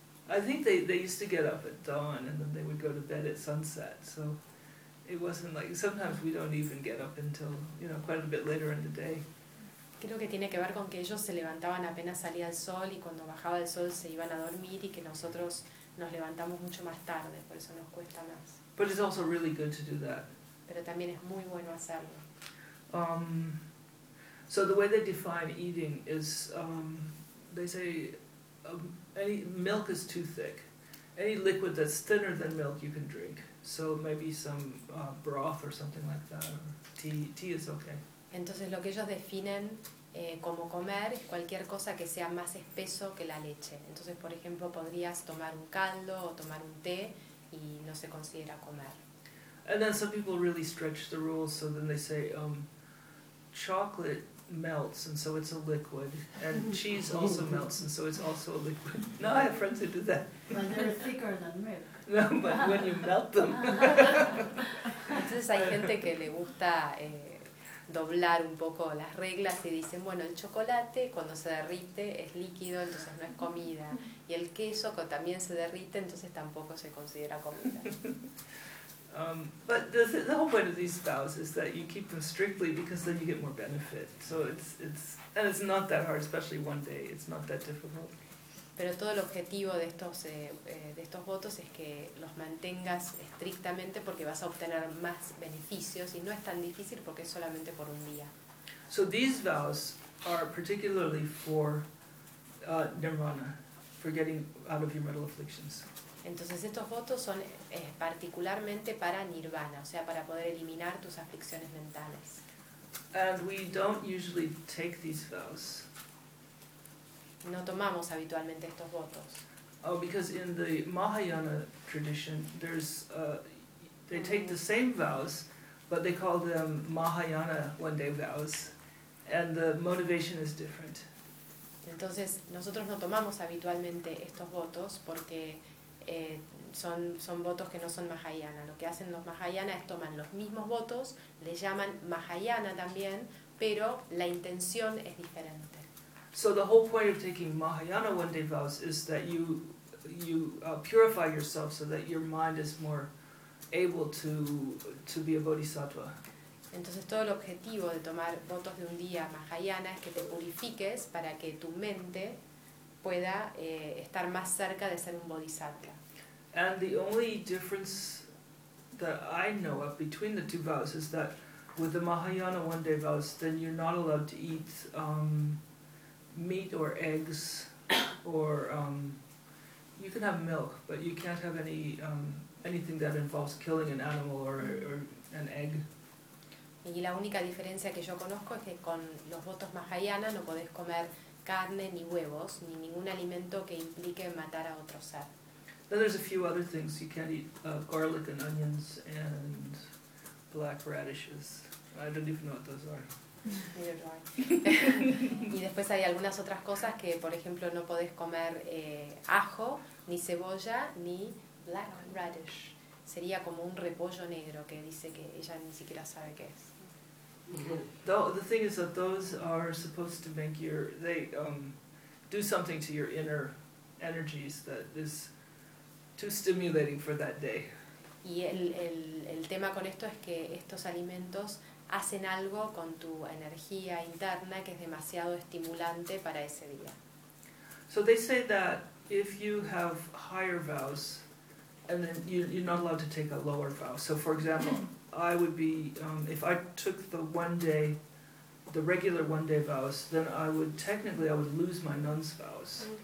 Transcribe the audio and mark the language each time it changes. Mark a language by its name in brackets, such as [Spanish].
[English] I think they used to get up at dawn and then they would go to bed at sunset. So it wasn't like sometimes we don't even get up until, you know, quite a bit later in the day. [Spanish] Creo que tiene que ver con que ellos se levantaban apenas salía el sol y cuando bajaba el sol se iban a dormir y que nosotros nos levantamos mucho más tarde, por eso nos cuesta más. [English] But it's also really good to do that. [Spanish] Pero también es muy bueno hacerlo. [English] So the way they define eating is they say any milk is too thick. Any liquid that's thinner than milk you can drink. So maybe some broth or something like that. Or tea is okay. [Spanish] Entonces lo que ellos definen como comer es cualquier cosa que sea más espeso que la leche. Entonces, por ejemplo, podrías tomar un caldo o tomar un té y no se considera comer. [English] And then some people really stretch the rules, so then they say chocolate melts, and so it's a liquid, and cheese also melts, and so it's also a liquid. No, I have friends who do that. But they're thicker than milk. No, but when you melt them. [Spanish] Entonces hay gente que le gusta doblar un poco las reglas y dicen, bueno, el chocolate cuando se derrite es líquido, entonces no es comida. Y el queso que también se derrite, entonces tampoco se considera comida. [English] But the whole point of these vows is that you keep them strictly because then you get more benefit. So it's not that hard, especially one day. It's not that difficult. [Spanish] Pero todo el objetivo de estos votos es que los mantengas estrictamente porque vas a obtener más beneficios y no es tan difícil porque es solamente por un día. [English] So these vows are particularly for nirvana, for getting out of your mortal afflictions. [Spanish] Entonces estos votos son particularmente para nirvana, o sea, para poder eliminar tus aflicciones mentales. [English] And we don't usually take these vows. [Spanish] No tomamos habitualmente estos votos. [English] Oh, because in the Mahayana tradition, they take the same vows, but they call them Mahayana one day vows, and the motivation is different. [Spanish] Entonces nosotros no tomamos habitualmente estos votos porque son votos que no son Mahayana. Lo que hacen los Mahayana es toman los mismos votos, le llaman Mahayana también, pero la intención es diferente. [English] So the whole point of taking Mahayana one day vows is that you purify yourself so that your mind is more able to be a bodhisattva. [Spanish] Entonces todo el objetivo de tomar votos de un día Mahayana es que te purifiques para que tu mente pueda estar más cerca de ser un bodhisattva. [English] And the only difference that I know of between the two vows is that with the Mahayana one day vows, then you're not allowed to eat meat or eggs, or you can have milk, but you can't have any anything that involves killing an animal or an egg. [Spanish] Y la única diferencia que yo conozco es que con los votos Mahayana no podés comer carne ni huevos ni ningún alimento que implique matar a otro ser. [English] Then there's a few other things you can't eat: garlic and onions and black radishes. I don't even know what those are. [Spanish] Y después hay algunas otras cosas que, por ejemplo, no podés comer ajo ni cebolla ni [English] black radish. [Spanish] Sería como un repollo negro que dice que ella ni siquiera sabe qué es. Mm-hmm. [English] The thing is that those are supposed to make your do something to your inner energies that is too stimulating for that day. [Spanish] Y el tema con esto es que estos alimentos hacen algo con tu energía interna que es demasiado estimulante para ese día. [English] So they say that if you have higher vows, and then you're not allowed to take a lower vow. So for example, I would be, if I took the one day, the regular one day vows, then I would lose my nun's vows.